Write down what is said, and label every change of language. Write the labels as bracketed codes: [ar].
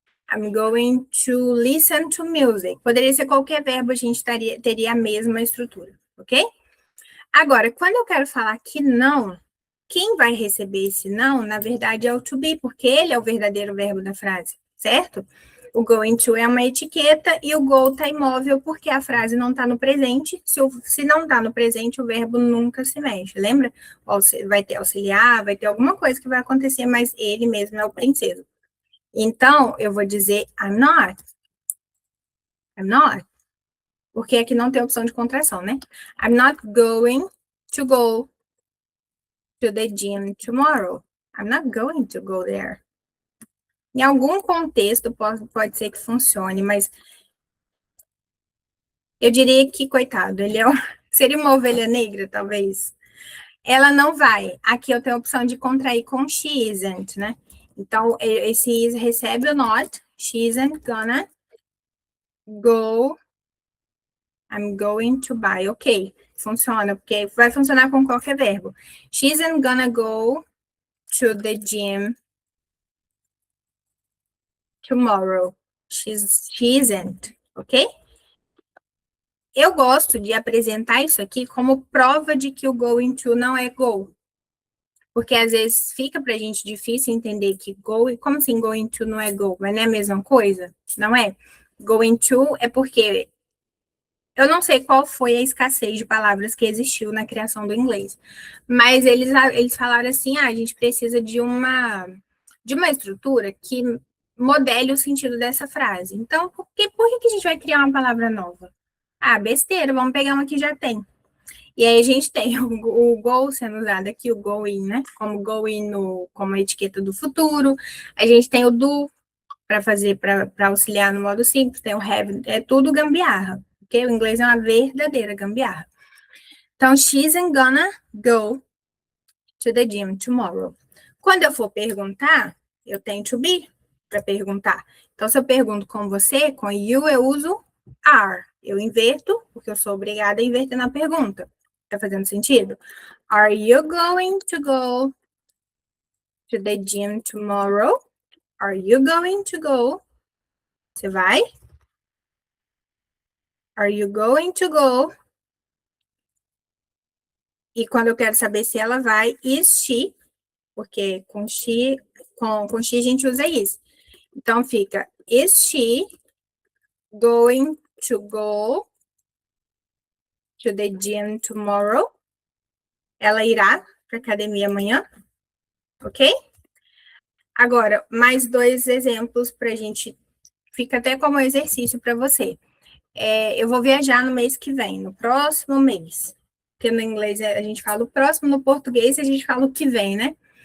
[en] I'm going to listen to music. [pt] Poderia ser qualquer verbo, a gente teria a mesma estrutura, ok? Agora, quando eu quero falar que não, quem vai receber esse não, na verdade, é o to be, porque ele é o verdadeiro verbo da frase, certo? O going to é uma etiqueta e o go está imóvel porque a frase não está no presente. Se não está no presente, o verbo nunca se mexe, lembra? Vai ter auxiliar, vai ter alguma coisa que vai acontecer, mas ele mesmo é o princesa. Então, eu vou dizer [en] I'm not. I'm not. [pt] Porque aqui não tem opção de contração, né? [en] I'm not going to go to the gym tomorrow. I'm not going to go there. [pt] Em algum contexto pode ser que funcione, mas eu diria que, coitado, ele seria uma ovelha negra, talvez. Ela não vai. Aqui eu tenho a opção de contrair com [en] she isn't, [pt] né? Então, esse is recebe o not. [en] She isn't gonna go. I'm going to buy. [pt] Ok, funciona, porque vai funcionar com qualquer verbo. [en] She isn't gonna go to the gym tomorrow. She isn't, ok? [pt] Eu gosto de apresentar isso aqui como prova de que o going to não é go. Porque às vezes fica pra gente difícil entender que go, como assim going to não é go? Mas não é a mesma coisa? Não é? Going to é porque eu não sei qual foi a escassez de palavras que existiu na criação do inglês, mas eles falaram assim, a gente precisa de uma estrutura que modele o sentido dessa frase. Então, por que a gente vai criar uma palavra nova? Ah, besteira, vamos pegar uma que já tem. E aí a gente tem o go sendo usado aqui, o going, né? Como going como etiqueta do futuro. A gente tem o do para auxiliar no modo simples, tem o have, é tudo gambiarra, ok? O inglês é uma verdadeira gambiarra. [en] Então, she's gonna go to the gym tomorrow. [pt] Quando eu for perguntar, eu tenho to be para perguntar. Então, se eu pergunto com você, com you, eu uso are. Eu inverto, porque eu sou obrigada a inverter na pergunta. Tá fazendo sentido? [en] Are you going to go to the gym tomorrow? Are you going to go? [pt] Você vai? [en] Are you going to go? [pt] E quando eu quero saber se ela vai, [en] is she, [pt] porque com she a gente usa isso. Então, fica, [en] is she going to go to the gym tomorrow? [pt] Ela irá para academia amanhã? Ok? Agora, mais 2 exemplos para a gente, fica até como exercício para você. Eu vou viajar no mês que vem, no próximo mês. Porque no inglês a gente fala o próximo, no português a gente fala o que vem, né?